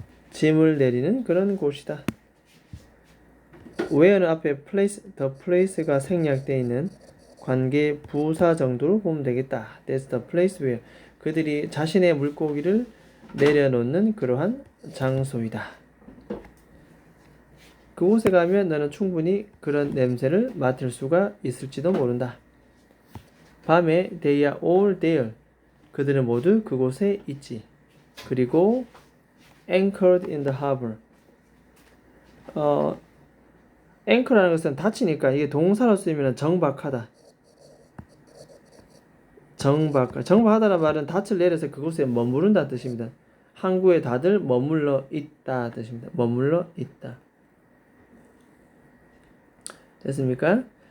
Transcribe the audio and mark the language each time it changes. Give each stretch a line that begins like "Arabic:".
Korean: 짐을 내리는 그런 곳이다. where는 앞에 place, the place가 생략되어 있는 관계 부사 정도로 보면 되겠다.
English: That's the place where.
Korean: 그들이 자신의 물고기를 내려놓는 그러한 장소이다. 그곳에 가면 너는 충분히 그런 냄새를 맡을 수가 있을지도 모른다. 밤에
English: they are all there.
Korean: 그들은 모두 그곳에 있지. 그리고
English: anchored in the harbor.
Korean: anchor라는 것은 닫히니까 이게 동사로 쓰이면 정박하다. 정박하다는 말은 닻을 내려서 그곳에 머무른다는 뜻입니다. 항구에 다들 머물러 있다 뜻입니다. 머물러 있다. 됐습니까?